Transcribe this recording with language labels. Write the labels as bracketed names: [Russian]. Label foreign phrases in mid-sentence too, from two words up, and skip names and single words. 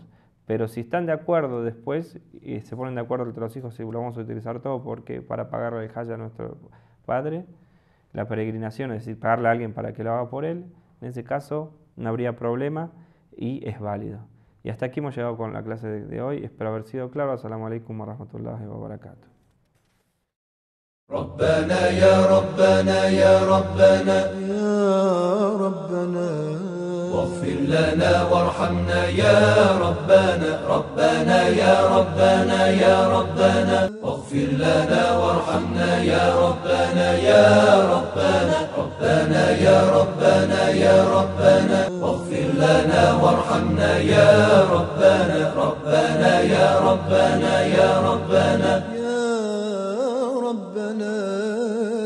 [Spanish] Pero si están de acuerdo después y se ponen de acuerdo entre los hijos, si lo vamos a utilizar todo porque para pagarle el hajj a nuestro padre, la peregrinación, es decir, pagarle a alguien para que lo haga por él, en ese caso no habría problema y es válido. Y hasta aquí hemos llegado con la clase de hoy. Espero haber sido claro. [Arabic] السلام عليكم ورحمة الله وبركاته. ربنا يا ربنا يا ربنا يا ربنا واغفر لنا وارحمنا يا ربنا ربنا يا ربنا يا ربنا واغفر لنا وارحمنا يا ربنا يا ربنا ربنا يا ربنا يا ربنا ربنا واغفر لنا وارحمنا يا ربنا ربنا يا ربنا يا ربنا يا ربنا